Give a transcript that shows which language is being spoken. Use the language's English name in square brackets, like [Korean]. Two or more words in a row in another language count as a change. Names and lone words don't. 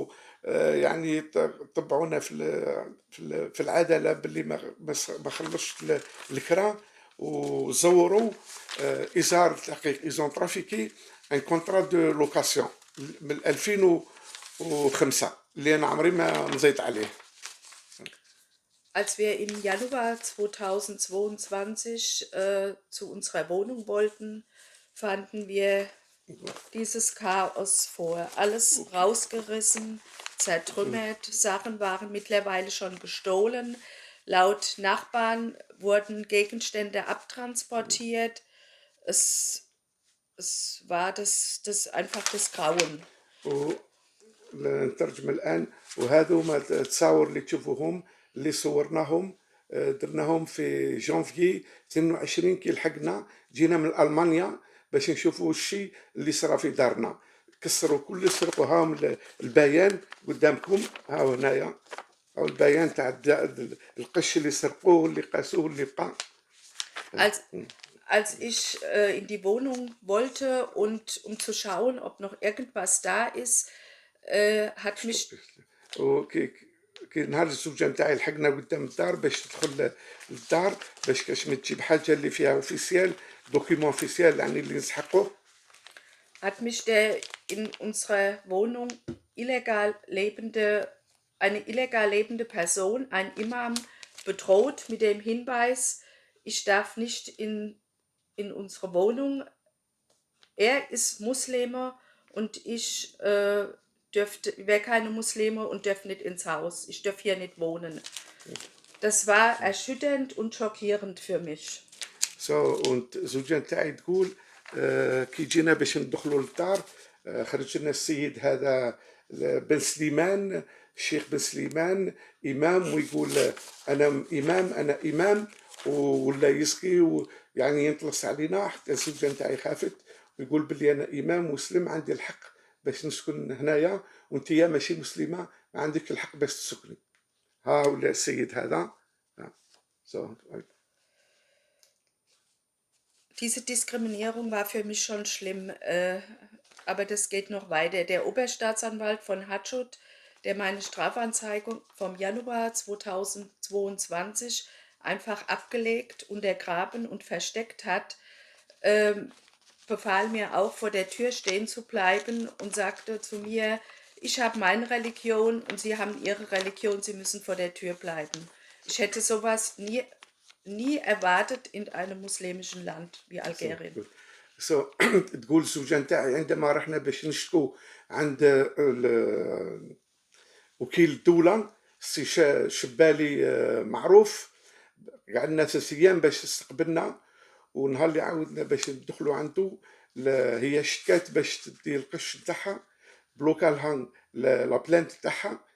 [Arabic] يعني طبعونا في العداله باللي ما خلصش الكرا، وزوروا ازار التحقيق. [French] ils ont trafiqué un contrat de location [Arabic] من 2005 اللي انا عمري ما مزيت عليه. [German] Als wir im Januar 2022 zu unserer Wohnung wollten, fanden wir dieses Chaos vor. Alles rausgerissen, zertrümmert, Sachen waren mittlerweile schon gestohlen. Laut Nachbarn wurden Gegenstände abtransportiert. Es war einfach das Grauen. [Arabic] نترجم الآن. وهذوما التصاور اللي تشوفوهم اللي صورناهم درناهم في جانفيي 22 كي لحقنا. جينا من ألمانيا باش نشوفوا الشيء اللي صرا في دارنا. كسروا كل، سرقوا. هاهم البيان قدامكم، هاو هنايا، هاو البيان تاع القش اللي سرقوه واللي قاسوه اللي بقى. [German] Als ich in die Wohnung wollte und um zu schauen, ob noch irgendwas da ist, hat mich [Arabic] كي نهار الزوجه نتاعي لحقنا قدام الدار باش تدخل للدار باش كاش تجيب حاجه اللي فيها اوفيسيال، [French] document officiel [Arabic] يعني اللي نسحقوه. [German] hat mich der in unserer Wohnung eine illegal lebende Person, ein Imam, bedroht mit dem Hinweis, ich darf nicht in unsere Wohnung. Er ist Muslime und ich wäre keine Muslime und dürfte nicht ins Haus. Ich darf hier nicht wohnen. Das war erschütternd und schockierend für mich. [Arabic] und زوجة نتاعي تقول كي جينا باش ندخلوا للدار خرج لنا السيد هذا بن سليمان، الشيخ بن سليمان، إمام، ويقول أنا إمام ولا يسقي يعني ينطلس علينا. حتى الزوجة نتاعي خافت ويقول بلي أنا إمام مسلم عندي الحق باش نسكن هنايا، وانت يا ماشي مسلمة ما عندك الحق باش تسكني. ها ولا السيد هذا. [German] Diese Diskriminierung war für mich schon schlimm, aber das geht noch weiter. Der Oberstaatsanwalt von Hatschut, der meine Strafanzeige vom Januar 2022 einfach abgelegt, untergraben und versteckt hat, befahl mir auch, vor der Tür stehen zu bleiben und sagte zu mir, ich habe meine Religion und Sie haben Ihre Religion, Sie müssen vor der Tür bleiben. Ich hätte sowas nie erwartet in einem muslimischen Land wie Algerien. [Arabic] تقول الزوجة نتاعي عندما رحنا باش نشكو عند وكيل الدولة سي شبالي معروف، قعدنا 3 أيام باش استقبلنا، ونهار اللي عاودنا باش ندخلوا عنده هي شكات باش تدي القش نتاعها بلوكالها لا بلانت تاعها.